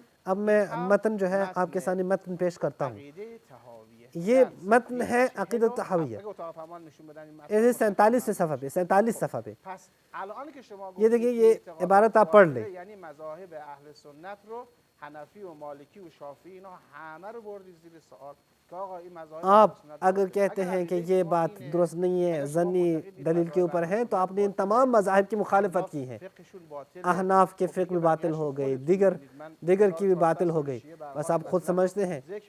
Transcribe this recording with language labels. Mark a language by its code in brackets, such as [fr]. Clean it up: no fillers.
[ur] اب میں متن جو ہے آپ کے سامنے متن پیش کرتا ہوں. یہ متن ہے عقیدۃ الطحاویہ, 47 صفحہ پہ, 47 صفحہ پہ. یہ دیکھیں یہ عبارت آپ پڑھ لیں. [fa] یعنی مذاہب اہل سنت رو حنفی و مالکی و شافعی اینا همه رو بردی زیر سوال. [ur] آپ اگر کہتے ہیں کہ یہ بات درست نہیں ہے, ظنی دلیل کے اوپر ہے, تو آپ نے ان تمام مذاہب کی مخالفت کی ہے. احناف کے فقہ بھی باطل ہو گئی, دیگر کی بھی باطل ہو گئی. بس آپ خود سمجھتے ہیں.